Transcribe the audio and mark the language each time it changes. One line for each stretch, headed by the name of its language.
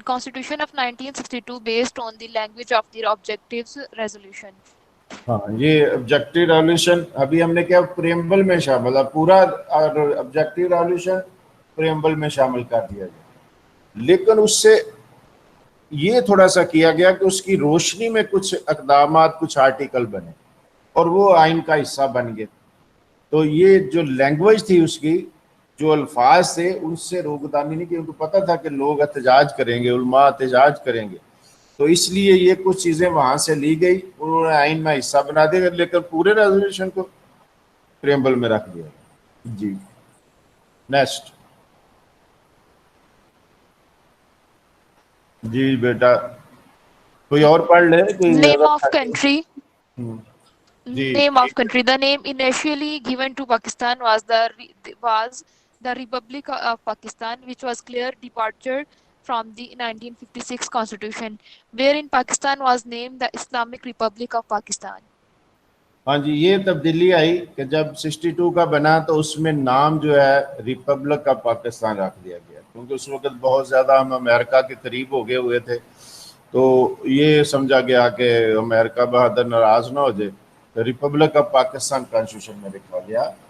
English: Constitution of 1962 based on the language of the objectives resolution.
Urdu: ہاں یہ objective revolution ابھی ہم نے کیا پریمبل میں شامل ہے, پورا آبجیکٹیو ریولیوشن پریمبل میں شامل کر دیا گیا, لیکن اس سے یہ تھوڑا سا کیا گیا کہ اس کی روشنی میں کچھ اقدامات, کچھ آرٹیکل بنے اور وہ آئین کا حصہ بن گئے. تو یہ جو لینگویج تھی اس کی, جو الفاظ تھے, ان سے روگدانی نہیں کی, ان کو پتہ تھا کہ لوگ احتجاج کریں گے, علماء احتجاج کریں گے, تو اس لیے یہ کچھ چیزیں وہاں سے لی گئی, انہوں نے آئین میں حصہ بنا دیا, لیکن پورے ریزولوشن کو پریمبل میں رکھ دیا. جی نیکسٹ. جی بیٹا کوئی اور پڑھ لے, کوئی
English: Name of country.
Urdu: جی
English: Name of country. The name initially given to Pakistan was the Republic of Pakistan, which was clear departure from the 1956 Constitution, wherein Pakistan was named the Islamic Republic of Pakistan.
Urdu: ہاں جی, یہ تبدیلی آئی کہ جب 62 کا بنا تو اس میں نام جو ہے ریپبلک آف پاکستان رکھ دیا گیا, کیونکہ اس وقت بہت زیادہ ہم امریکہ کے قریب ہو گئے ہوئے تھے, تو یہ سمجھا گیا کہ امریکہ بہادر ناراض نہ ہو جائے, تو ریپبلک آف پاکستان کانسٹیٹیوشن میں لکھا گیا.